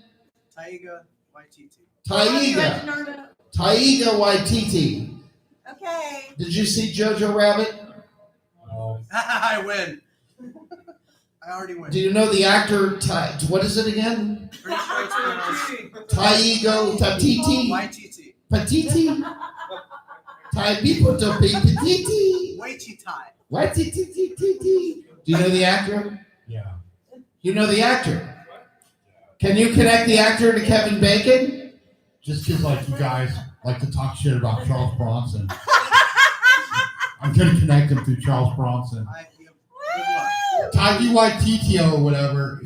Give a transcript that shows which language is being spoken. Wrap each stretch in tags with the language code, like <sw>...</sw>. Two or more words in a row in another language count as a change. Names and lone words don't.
<en>Taiga Waititi. Taiga. Taiga Waititi. Okay. Did you see Jojo Rabbit? No. I win. I already win. Do you know the actor? What is it again? Pretty sure it's pronounced Taigo Tatiti? Waititi. Patiti? Taibipo Patiti? Waititi. Waititi. Do you know the actor? Yeah. You know the actor? Can you connect the actor to Kevin Bacon? Just because like you guys like to talk shit about Charles Bronson. I'm gonna connect him through Charles Bronson. Taiki Waititi or whatever.</en>